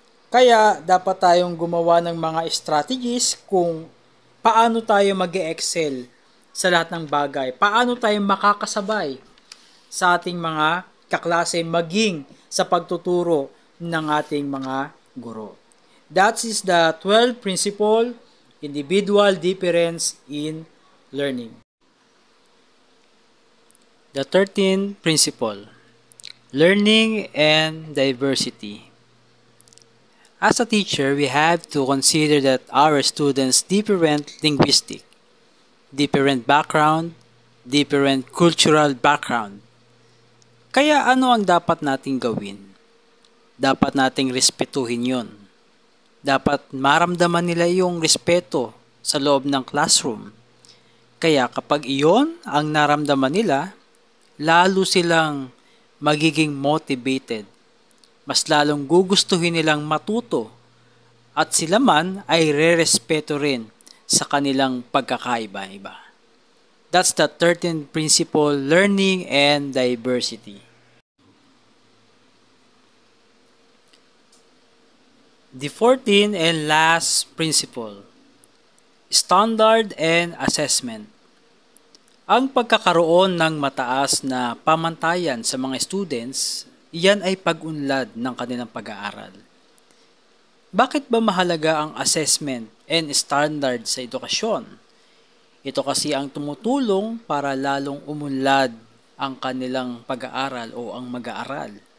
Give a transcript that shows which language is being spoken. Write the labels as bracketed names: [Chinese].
[Filipino] Kaya dapat tayong gumawa ng mga strategies kung paano tayo mag-excel sa lahat ng bagay. Paano tayo makakasabay sa ating mga kaklase maging sa pagtuturo ng ating mga guro. [English] That is the 12th principle, individual difference in learning. The 13th principle, learning and diversity. As a teacher, we have to consider that our students' different linguistic, different background, different cultural background. [Filipino] Kaya ano ang dapat nating gawin? Dapat nating respetuhin yon. Dapat maramdaman nila yung respeto sa loob ng classroom. Kaya kapag iyon ang naramdaman nila, lalo silang magiging motivated. Mas lalong gugustuhin nilang matuto at sila man ay re-respeto rin sa kanilang pagkakaiba-iba. [English] That's the 13th principle, learning and diversity. The 14th and last principle, standard and assessment. [Filipino] Ang pagkakaroon ng mataas na pamantayan sa mga students, iyan ay pag-unlad ng kanilang pag-aaral. Bakit ba mahalaga ang [English] assessment and standard [Filipino] sa edukasyon? Ito kasi ang tumutulong para lalong umunlad ang kanilang pag-aaral o ang mag-aaral.